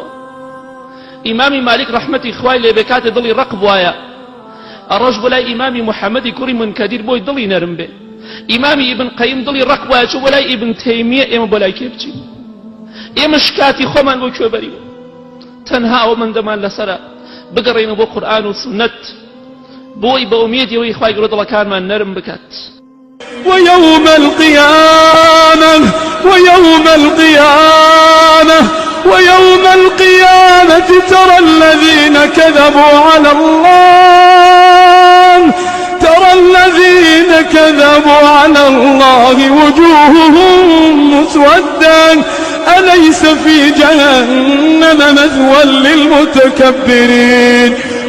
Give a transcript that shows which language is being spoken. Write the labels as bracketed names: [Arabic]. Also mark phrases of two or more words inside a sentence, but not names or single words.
[Central Kurdish] ئیمامی مالک ڕەحمەتی خوای لێ بێ کاتێ دڵی ڕق بوایە ئەڕۆژ بۆ لای ئیمامی محەممەدی کوڕی منکەدیر بۆی دڵی نەرم بێ. ئیمامی ئیبن قەیم دڵی ڕق وایە چوو بۆ لای ئیبن تەیمیە ئێمە بۆ لای کێ بچین؟ ئێمە شکاتی خۆمان بۆ کوێ بەریوە؟ تەنها ئەوە مندەمان لەسەرە بگەڕێنە بۆ قورئان و سنەت بۆی بە ئومێدیەوەی خوای گەورە دڵەکانمان نەرم بکات. [Arabic] ويوم القيامة ترى الذين كذبوا على الله وجوههم مسودا أليس في جهنم مثوى للمتكبرين